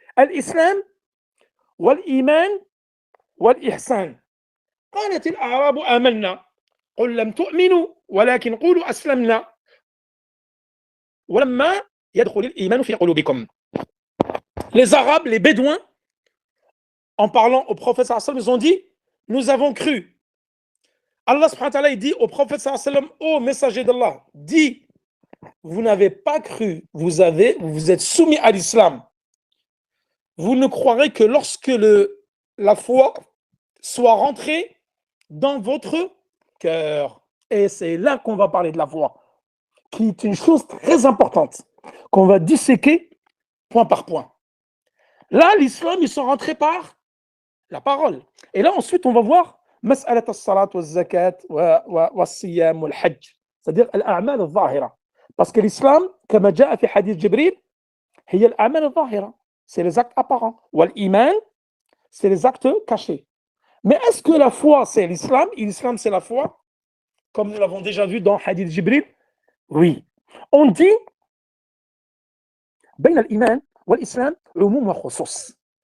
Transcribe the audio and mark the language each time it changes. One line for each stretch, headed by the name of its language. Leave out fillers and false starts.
Arabic: L'islam والإيمان والإحسان. قالت الأعراب آمنا قل لم تؤمنوا ولكن قولوا أسلمنا ولما يدخل الإيمان في قلوبكم.
French: Les Arabes, les Bédouins, en parlant au prophète sallallahu alayhi wa sallam, ils ont dit nous avons cru. Allah subhanahu wa ta'ala, il dit au prophète sallallahu alayhi wa sallam, ô messager d'Allah, dis vous n'avez pas cru, vous êtes soumis à l'islam. Vous ne croirez que lorsque la foi soit rentrée dans votre cœur. Et c'est là qu'on va parler de la foi, qui est une chose très importante, qu'on va disséquer point par point. Là, l'islam, ils sont rentrés par la parole. Et là, ensuite, on va voir
Arabic: mas'alat as-salat wa zakat wa siyam wa hajj,
French: c'est-à-dire
Arabic: al-a'mal al-zahira,
French: Parce que l'islam, comme
Arabic: جاء في حديث جبريل, هي الأعمال الظاهرة,
French: c'est les actes apparents. والإيمان, c'est les actes cachés. Mais est-ce que la foi, c'est l'islam? Et l'islam, c'est la foi? Comme nous l'avons déjà vu dans Hadith Jibril? Oui. On dit,
Arabic: بين الإيمان والإسلام عموم وخصوص.